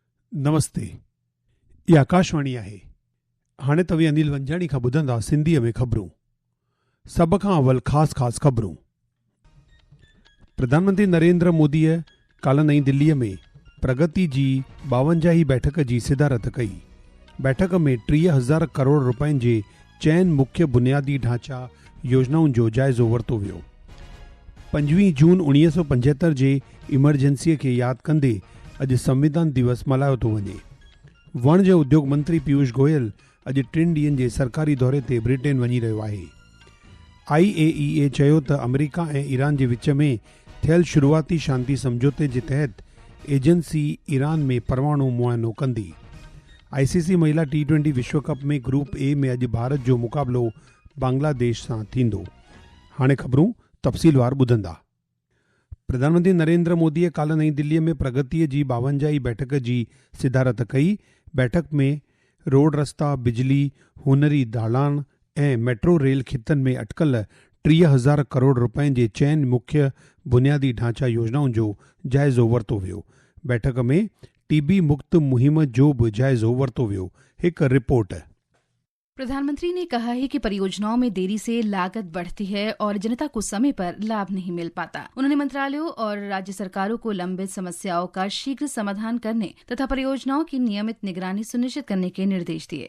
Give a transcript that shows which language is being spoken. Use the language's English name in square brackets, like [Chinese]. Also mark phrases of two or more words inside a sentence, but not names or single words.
[Sindhi] नमस्ते, ये आकाशवाणी आहे। हाणे तव्हां अनिल वंजाणी खां ॿुधंदा सिंधीअ में ख़बरूं। सभ खां अवल ख़ासि ख़बरूं। प्रधानमंत्री नरेंद्र मोदीअ काल्ह नईं दिल्लीअ में प्रगति जी 52 बैठक जी सिदारत कई। बैठक में 30,000 करोड़ रुपयनि जे चइनि मुख्य बुनियादी ढांचा योजनाउनि जो जाइज़ो वरितो वियो। 25 जून 1975 जे इमरजेंसीअ खे यादि कंदे अॼु संविधान दिवस मल्हायो थो वञे। वाणिज्य उद्योग मंत्री पीयूष गोयल अॼु 3 ॾींहनि जे सरकारी दौरे ते ब्रिटेन वञी रहियो आहे। IAEA चयो त अमेरिका ऐं ईरान जे विच में थियल शुरूआती शांती समझौते जे तहत एजेंसी ईरान में परमाणु मुआइनो कंदी। ICC महिला T20 विश्व कप में ग्रुप ए में अॼु भारत जो मुक़ाबिलो बांग्लादेश सां थींदो। हाणे ख़बरूं तफ़सीलवार ॿुधंदा। प्रधानमंत्री नरेंद्र मोदीअ काल्ह नईं दिल्लीअ में प्रगतिअ जी 52 बैठक जी सिदारत कई। बैठक में रोड रस्ता, बिजली, हुनरी दालान ऐं मेट्रो रेल खितनि में अटकल 30,000 करोड़ रुपयनि जे चइनि मुख्य बुनियादी ढांचा योजनाउनि जो जाइज़ो वरितो वियो। बैठक में TB मुक्त मुहिम जो बि जाइज़ो वरितो वियो। हिकु रिपोर्ट। [Hindi] प्रधानमंत्री ने कहा है कि परियोजनाओं में देरी से लागत बढ़ती है और जनता को समय पर लाभ नहीं मिल पाता। उन्होंने मंत्रालयों और राज्य सरकारों को लंबित समस्याओं का शीघ्र समाधान करने तथा परियोजनाओं की नियमित निगरानी सुनिश्चित करने के निर्देश दिए।